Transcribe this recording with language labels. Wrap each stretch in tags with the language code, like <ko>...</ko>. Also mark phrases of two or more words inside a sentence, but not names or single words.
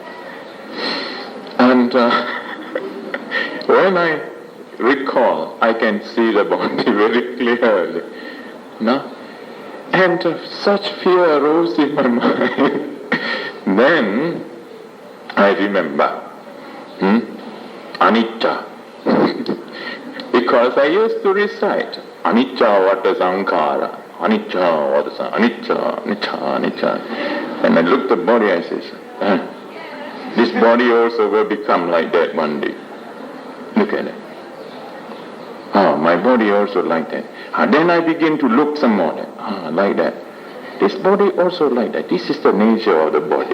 <en>And when I recall, I can see the body very clearly. No? And such fear arose in my mind. Then I remember, anicca. Because I used to recite,</en> <pi>anicca vata sankhara, anicca vata sankhara, anicca.</pi> <en>And I looked at the body, I said, this body also will become like that one day. Look at it. Oh, my body also like that. Then I begin to look some more. Like that. This body also like that. This is the nature of the body.</en>